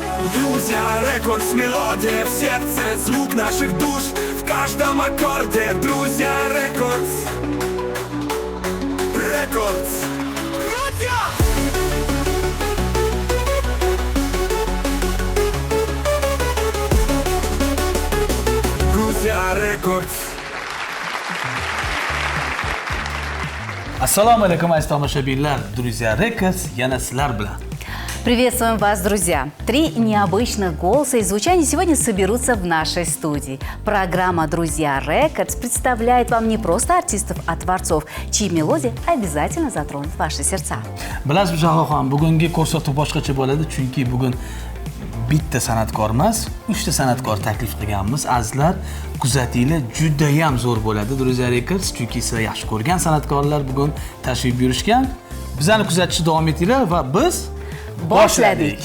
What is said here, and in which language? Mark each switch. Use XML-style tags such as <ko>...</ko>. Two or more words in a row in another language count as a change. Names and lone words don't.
<ru>Друзья Рекордс, мелодия в сердце, звук наших душ в каждом аккорде. Друзья Рекордс, Рекордс. Друзья! Друзья Рекордс.</ru> <uz>Assalomu alaykum aziz tomoshabinlar, Друзья Records yana sizlar bilan.</uz> <ru>Приветствуем вас, друзья! 3 необычных голоса и звучания сегодня соберутся в нашей студии. Программа «Друзья Records» представляет вам не просто артистов, а творцов, чьи мелодии обязательно затронут ваши сердца.</ru> <uz>Bilasiz Jahonxon, bugungi ko'rsatuv boshqacha bo'ladi, chunki bugun bitta san'atkor emas, 3 ta san'atkor taklif qilganmiz. Azizlar, kuzatinglar, juda ham zo'r bo'ladi Друзья Records, chunki sizlar yaxshi ko'rgan san'atkorlar bugun tashrif buyurishgan. Bizlarni kuzatishda davom etinglar va biz boshladik.</uz>